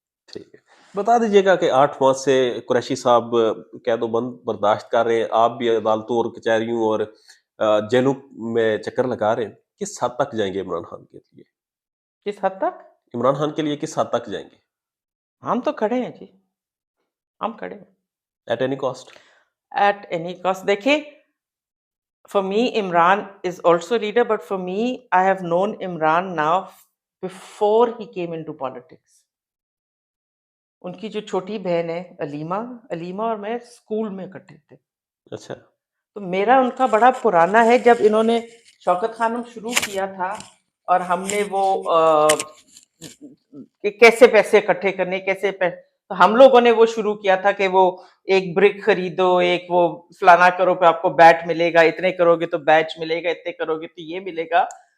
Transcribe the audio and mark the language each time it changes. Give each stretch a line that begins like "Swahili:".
Hindi: ठीक है, बता दीजिएगा कि 8 माह से कुरैशी साहब कैदोबंद बर्दाश्त कर रहे हैं, आप भी अदालतों और कचहरियों और जेलों में चक्कर लगा रहे हैं, किस हद तक जाएंगे इमरान खान के लिए? किस हद तक? इमरान खान के लिए किस हद तक जाएंगे? हम तो खड़े हैं जी, हम खड़े हैं
English: At any cost? At any cost.
Hindi: देखिए,
English: for me Imran is also a leader, but for me I have known Imran now before he came into politics.
Hindi: उनकी जो छोटी बहन है अलीमा, अलीमा और मैं स्कूल में इकट्ठे थे। अच्छा। तो मेरा उनका बड़ा पुराना है। जब इन्होंने शौकत खानम शुरू किया था और हमने वो कि कैसे पैसे इकट्ठे करने, तो हम लोगों ने वो शुरू किया था कि वो एक ब्रिक खरीदो, एक वो फलाना करो पे आपको बैट मिलेगा, इतने करोगे तो बैच मिलेगा, इतने करोगे तो ये मिलेगा।